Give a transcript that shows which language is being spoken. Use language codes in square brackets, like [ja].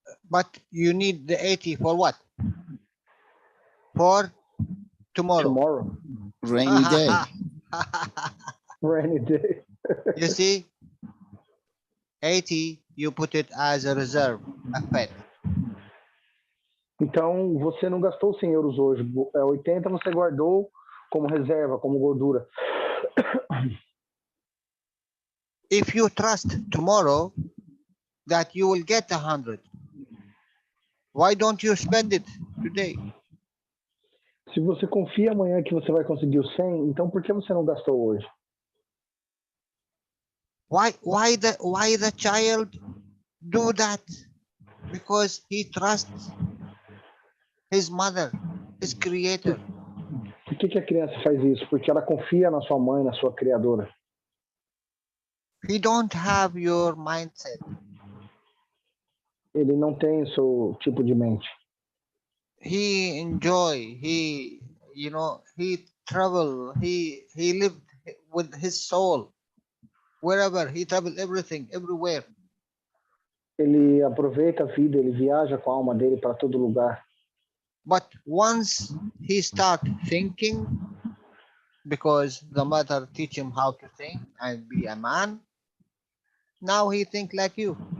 [en] But you need the 80 for what? For tomorrow. Tomorrow. Rainy day. Rainy day. You see? 80, you put it as a reserve, a fat. [pt] Então, você não gastou 100 euros hoje. 80 você guardou como reserva, como gordura. [en] If you trust tomorrow that you will get 100, why don't you spend it today? [pt] Se você confia amanhã que você vai conseguir o 100, então por que você não gastou hoje? [en] Why the child do that? Because he trusts his mother, his creator. [pt] Por que a criança faz isso? Porque ela confia na sua mãe, na sua criadora. [en] He don't have your mindset. [pt] Ele não tem o seu tipo de mente. [en] He enjoy, he travel, he lived with his soul. Wherever, he traveled everything, everywhere. [pt] Ele aproveita a vida, ele viaja com a alma dele para todo lugar. [en] But once he start thinking, because the mother teach him how to think and be a man, now he think like you.